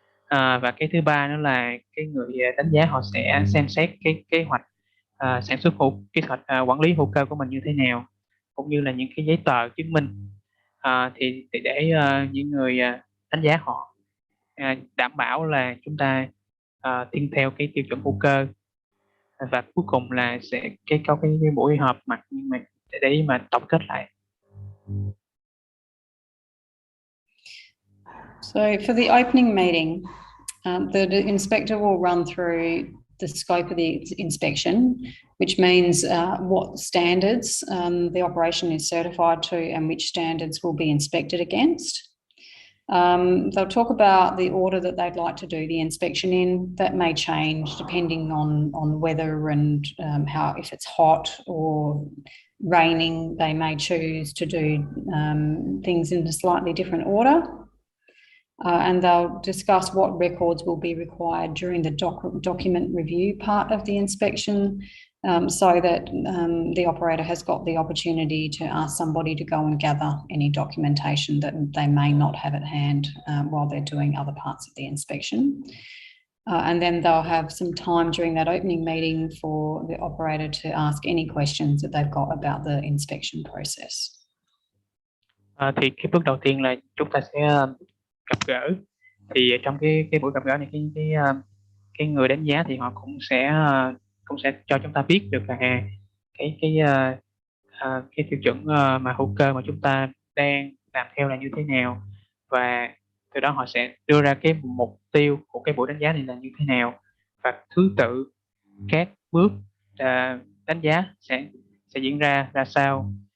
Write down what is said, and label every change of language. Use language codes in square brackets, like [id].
[vi] Và cái thứ ba nữa là cái người đánh giá họ sẽ xem xét cái kế hoạch sản xuất kế hoạch quản lý hữu cơ của mình như thế nào, cũng như là những cái giấy tờ chứng minh thì để những người đánh giá họ đảm bảo là chúng ta tuân theo cái tiêu chuẩn hữu cơ. Và cuối cùng là sẽ có cái buổi họp mặt nhưng mà để mà tổng kết lại. [en] So for the opening meeting, the inspector will run through the scope of the inspection, which means what standards the operation is certified to and which standards will be inspected against. They'll talk about the order that they'd like to do the inspection in. That may change depending on weather and how, if it's hot or raining, they may choose to do things in a slightly different order. And they'll discuss what records will be required during the document review part of the inspection, so that the operator has got the opportunity to ask somebody to go and gather any documentation that they may not have at hand while they're doing other parts of the inspection. And then they'll have some time during that opening meeting for the operator to ask any questions that they've got about the inspection process. [vi] Thì cái bước đầu tiên là chúng ta sẽ gặp gỡ. Thì trong cái buổi gặp gỡ này cái người đánh giá thì họ cũng sẽ cho chúng ta biết được là cái tiêu chuẩn mà hữu cơ mà chúng ta đang làm theo là như thế nào, và từ đó họ sẽ đưa ra cái mục tiêu của cái buổi đánh giá này là như thế nào, và thứ tự các bước đánh giá sẽ diễn ra sao.